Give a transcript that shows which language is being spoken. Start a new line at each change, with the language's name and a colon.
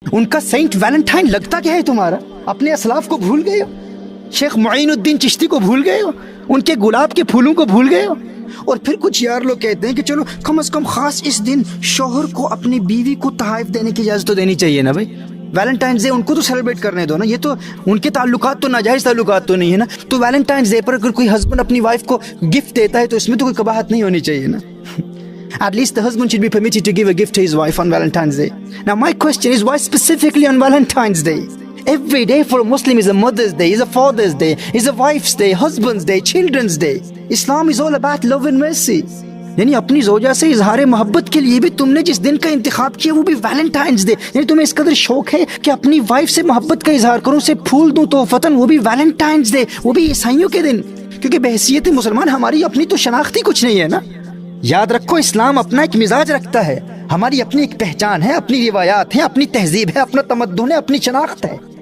Urdu: ان کا Saint Valentine لگتا کیا ہے تمہارا؟ اپنے اسلاف کو بھول گئے ہو؟ شیخ معین الدین چشتی کو بھول گئے ہو؟ ان کے گلاب کے پھولوں کو بھول گئے ہو؟ اور پھر کچھ یار لوگ کہتے ہیں کہ چلو کم از کم خاص اس دن شوہر کو اپنی بیوی کو تحائف دینے کی اجازت تو دینی چاہیے نا بھائی. ویلنٹائنز ڈے ان کو تو سیلیبریٹ کرنے دو نا. یہ تو ان کے تعلقات تو ناجائز تعلقات تو نہیں ہے نا. تو ویلنٹائنز ڈے پر اگر کوئی ہسبینڈ اپنی وائف کو گفٹ دیتا ہے تو اس میں تو کوئی قباحت نہیں ہونی چاہیے نا.
English: At least the husband should be permitted to give a gift to his wife on Valentine's Day. Now my question is, why specifically on Valentine's Day? Every day for a Muslim is a Mother's Day, is a Father's Day, is a Wife's Day, Husband's Day, Children's Day. Islam is all about love and mercy.
Urdu: یعنی اپنی زوجہ سے اظہار محبت کے لیے بھی تم نے جس دن کا انتخاب کیا وہ بھی ویلنٹائنز ڈے. یعنی تمہیں اس قدر شوق ہے کہ اپنی وائف سے محبت کا اظہار کروں، اسے پھول دوں تحفتاً، وہ بھی ویلنٹائنز ڈے، وہ بھی عیسائیوں کے دن. کیونکہ بحیثیت مسلمان ہماری اپنی تو شناختی کچھ نہیں ہے نا. یاد رکھو اسلام اپنا ایک مزاج رکھتا ہے، ہماری اپنی ایک پہچان ہے، اپنی روایات ہیں، اپنی تہذیب ہے، اپنا تمدن ہے، اپنی شناخت ہے.